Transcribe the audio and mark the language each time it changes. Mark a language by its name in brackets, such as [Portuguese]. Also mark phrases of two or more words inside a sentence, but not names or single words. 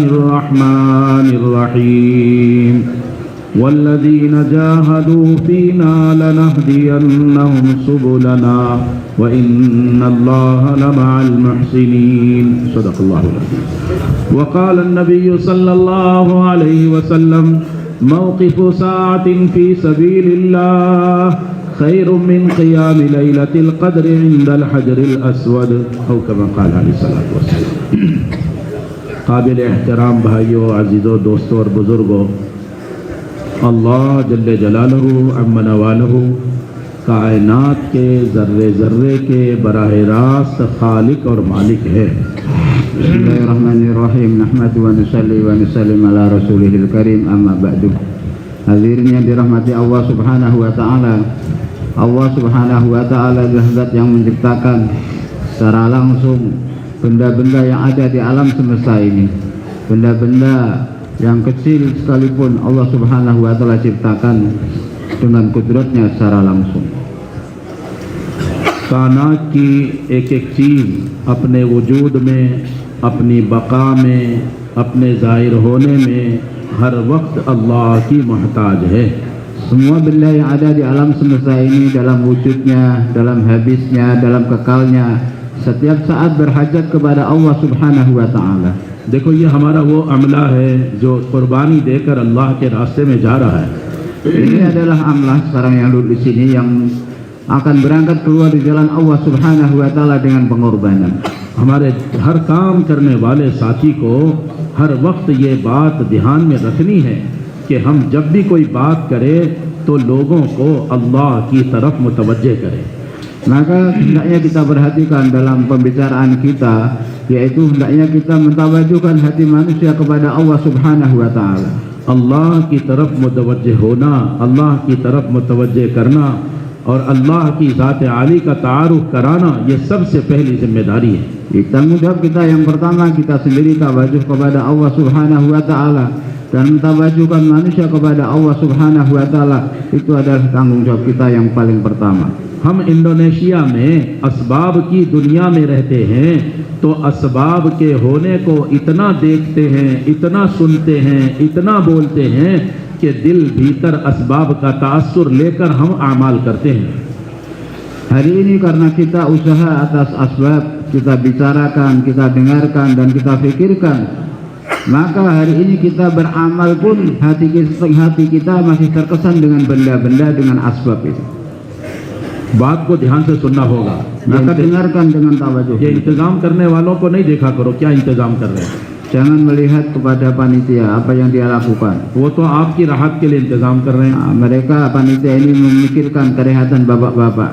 [Arabic] الرحمن الرحيم والذين جاهدوا فينا لنهدينهم سبلنا وإن الله لمع المحسنين صدق الله العظيم وقال النبي صلى الله عليه وسلم موقف ساعة في سبيل الله خير من قيام ليلة القدر عند الحجر الأسود أو كما قال عليه الصلاة والسلام [Urdu] قابل احترام بھائیوں عزیزوں دوستوں اور بزرگوں اللہ [Arabic] جل جلاله عم نواله [Urdu] کائنات کے ذرے ذرے کے براہ راست خالق اور مالک ہے. [Arabic] بسم الله الرحمن الرحيم. نحمد ونصلي ونسلم على رسوله الكريم، أما بعد. [Indonesian] Hadirin yang dirahmati Allah [Arabic] سبحانه وتعالى. [Indonesian] Allah [Arabic] سبحانه وتعالى [Indonesian] adalah zat yang menciptakan secara langsung benda-benda yang ada di alam semesta ini. Benda-benda yang kecil sekalipun Allah [Arabic] سبحانه وتعالى [Indonesian] ciptakan dengan kudratnya secara langsung. [Urdu] کائنات کی ایک ایک چیز اپنے وجود میں، اپنی بقا میں، اپنے ظاہر ہونے میں ہر وقت اللہ کی محتاج ہے. [Indonesian] Semua benda yang ada di alam semesta ini, dalam wujudnya, dalam habisnya, dalam kekalnya, setiap saat berhajat kepada Allah [Arabic] سبحانه وتعالى. [Urdu] دیکھو یہ ہمارا وہ عملہ ہے جو قربانی دے کر اللہ کے راستے میں جا رہا ہے. [Indonesian] Ini adalah amlah sekarang yang duduk di sini yang akan berangkat keluar di jalan Allah [Arabic] سبحانه وتعالى [Indonesian] dengan pengorbanan. [Urdu] ہمارے ہر کام کرنے والے ساتھی کو ہر وقت یہ بات دھیان میں رکھنی ہے کہ ہم جب بھی کوئی بات کریں تو لوگوں کو اللہ کی طرف متوجہ کریں. [Indonesian] Maka hendaknya kita perhatikan dalam pembicaraan kita, yaitu hendaknya kita mentawajuhkan hati manusia kepada Allah [Arabic] سبحانه وتعالى. [Urdu] اللہ کی طرف متوجہ ہونا، اللہ کی طرف متوجہ کرنا اور اللہ کی ذات عالی کا تعارف کرانا، یہ سب سے پہلی ذمہ داری ہے. [Indonesian] Tanggung jawab kita yang pertama, kita sendiri tawajuh kepada Allah [Arabic] سبحانه وتعالى [Indonesian] dan mentawajuhkan manusia kepada Allah [Arabic] سبحانه وتعالى, [Indonesian] itu adalah tanggung jawab kita yang paling pertama. [Urdu] ہم انڈونیشیا میں اسباب کی دنیا میں رہتے ہیں تو اسباب کے ہونے کو اتنا دیکھتے ہیں، اتنا سنتے ہیں، اتنا بولتے ہیں کہ دل بھیتر اسباب کا تاثر لے کر ہم اعمال کرتے ہیں. [Indonesian] Hari ini karena kita usaha atas asbab, kita bicarakan, kita dengarkan, dan kita pikirkan, maka hari ini kita beramal pun hati kita masih terkesan dengan benda-benda, dengan asbab itu. [Urdu] بات کو دھیان سے سننا ہوگا. [Indonesian] Maka dengarkan dengan tawajuh. [Urdu] یہ انتظام کرنے والوں کو نہیں دیکھا کرو کیا انتظام کر رہے ہیں, [Indonesian] Jangan melihat kepada panitia apa yang dia lakukan. [Urdu] وہ تو آپ کی راحت کے لیے انتظام کر رہے ہیں. [Indonesian] Mereka panitia ini memikirkan kerehatan bapak-bapak.